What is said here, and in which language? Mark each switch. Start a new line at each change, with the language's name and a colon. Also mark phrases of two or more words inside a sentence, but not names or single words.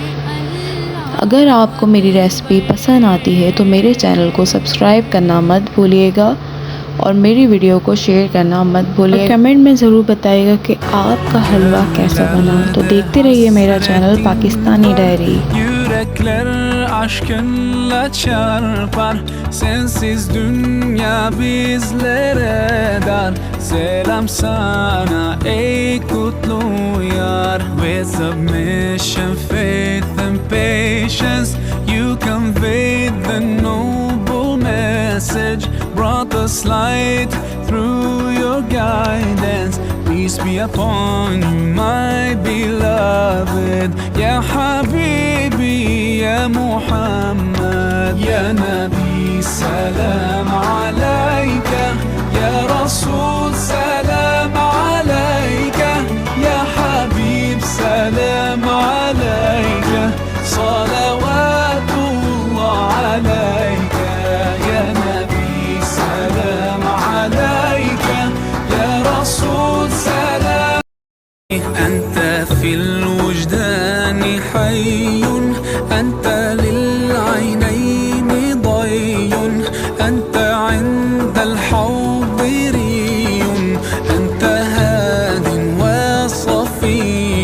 Urdu: اگر آپ کو میری ریسپی پسند آتی ہے تو میرے چینل کو سبسکرائب کرنا مت بھولیے گا اور میری ویڈیو کو شیئر کرنا مت بھولیے گا۔ کمنٹ میں ضرور بتائیے گا کہ آپ کا حلوہ کیسا بنا۔ تو دیکھتے رہیے میرا چینل پاکستانی ڈائری۔
Turkish: Yürekler aşkınla çarpar, sensiz dünya bizlere dar. Selam sana ey kutlu yar.
English: With submission, faith and patience, you conveyed the noble message, brought us light through your guidance. Peace be upon you, my beloved.
Arabic: يا حبيبي، يا محمد، يا نبي، سلام عليك. يا رسول، سلام عليك. يا حبيب، سلام عليك. صلوات الله عليك. يا نبي، سلام عليك. يا رسول, salam. أنت في الوجدان حي، أنت للعينين ضي، أنت عند الحوض ري، أنت هاد وصفي.